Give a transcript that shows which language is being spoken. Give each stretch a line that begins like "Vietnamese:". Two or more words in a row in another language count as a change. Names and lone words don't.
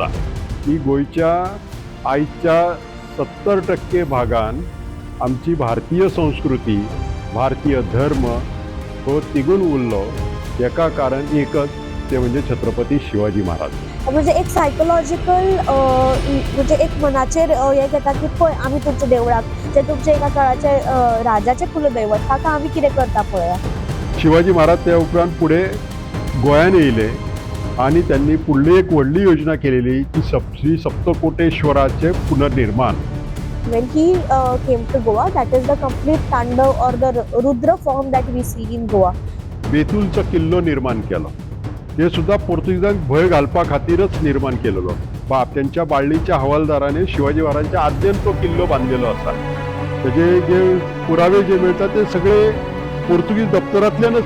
Konkani: की गोयच्या आईच्या 70% भागान आमची भारतीय संस्कृती, भारतीय धर्म हो तिगून उरलो. एका कारण एकच, ते म्हणजे छत्रपती शिवाजी महाराज. म्हणजे एक सायकोलॉजिकल म्हणजे एक मनाचेर हे घेता की पळय आमी तुमच्या देवळाक जे तुमचे एका काळाचे राजाचे कुलदैवत ताका आमी कितें करता पळया. शिवाजी महाराज त्या उपरांत पुढे गोंयान येयले आणि त्यांनी पुढली एक व्हडली योजना केलेली की श्री सप्तकोटेश्वराचे पुनर्निर्माण.
English: When he came to Goa, that is the complete Tandav or the Rudra form that we see in Goa.
Konkani: बेतूलचा किल्लो निर्माण केलो. ते सुद्धा पोर्तुगीजांक भय घालपा खातीरच निर्माण केलेलो. बाप त्यांच्या बाळलीच्या हवालदाराने शिवाजी महाराजांच्या आद्यन तो किल्लो बांधलेलो असा.
Marathi: त्याचे जे पुरावे जे मिळतात ते सगळे पोर्तुगीज दप्तरांतल्यानच मिळतात.